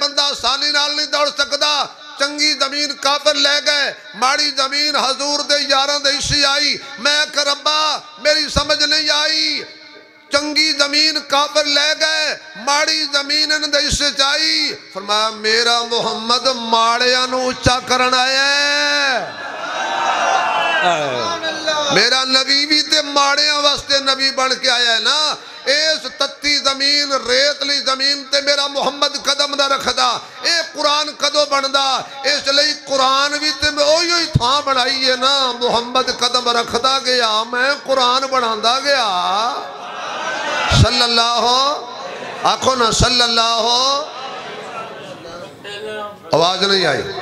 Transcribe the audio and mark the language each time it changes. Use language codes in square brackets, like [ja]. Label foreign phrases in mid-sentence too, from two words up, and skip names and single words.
[pa] بندہ آسانی نال نہیں دوڑ سکتا چنگی زمین کافر لے گئے ماڑی زمین حضور دے یاران دے حصے آئی میں کہ ربا میری سمجھ نہیں آئی چنگی زمین کافر لے گئے ماڑی زمین ان دے حصے چاہی فرمایا میرا محمد ماڑیاں نو اچھا کرنا ہے میرا نبی بھی تے ماڑیاں واسطے نبی بن کے آیا ہے نا. اس تتی زمین ریتلی زمین تے میرا محمد قدم نہ رکھدا اے قرآن کدو بندا. اس لئی قرآن بھی تے میں اوہی تھاں بنائی ہے نا. محمد قدم رکھدا گیا میں قرآن بناندا گیا. [ar] صلی اللہ [pa] آکھو نا [ar] صلی اللہ. [pa] آواز نہیں آئی.